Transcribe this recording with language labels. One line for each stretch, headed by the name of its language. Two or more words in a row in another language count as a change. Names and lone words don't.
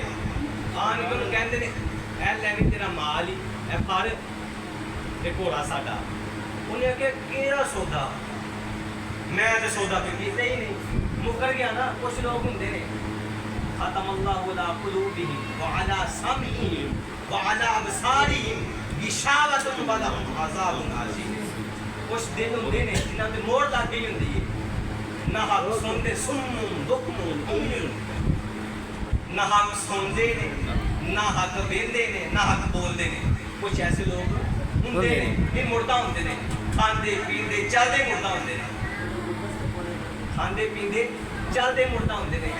Punjabi: ਆਣ ਕੇ ਉਹਨੂੰ ਕਹਿੰਦੇ ਨੇ ਇਹ ਲੈ ਵੀ ਤੇਰਾ ਮਾਲ ਹੀ ਇਹ ਫੜ ਤੇ ਘੋੜਾ ਸਾਡਾ। ਉਹਨੇ ਆਖਿਆ ਕਿਹੜਾ ਸੌਦਾ? ਮੈਂ ਤੇ ਸੌਦਾ ਕੋਈ ਕੀਤਾ ਹੀ ਨਹੀਂ, ਮੁੱਕਰ ਗਿਆ ਨਾ। ਕੁਛ ਲੋਕ ਹੁੰਦੇ ਨੇ
Arabic: ختم الله على قلوبهم وعلى سمعهم وعلى أبصارهم غشاوة ولهم عذاب عظيم.
Punjabi: ਕੁਛ ਦਿਲ ਹੁੰਦੇ ਨੇ ਜਿਨ੍ਹਾਂ ਤੇ ਮੋਹਰ ਲੱਗ ਗਈ ਹੁੰਦੀ ਹੈ, ਨਾ ਹੱਕ ਸੁਣਦੇ,
Arabic: صم بكم عمي,
Punjabi: ਨਾ ਹੱਕ ਸੁਣਦੇ ਨੇ, ਨਾ ਹੱਕ ਵੇਂਦੇ ਨੇ, ਨਾ ਹੱਕ ਬੋਲਦੇ ਨੇ। ਕੁਝ ਐਸੇ ਲੋਕ ਹੁੰਦੇ ਨੇ, ਇਹ ਮੁਰਦਾ ਹੁੰਦੇ ਨੇ, ਖਾਂਦੇ ਪੀਂਦੇ ਚੱਲਦੇ ਮੁਰਦਾ ਹੁੰਦੇ ਨੇ, ਖਾਂਦੇ ਪੀਂਦੇ ਚੱਲਦੇ ਮੁਰਦਾ ਹੁੰਦੇ ਨੇ।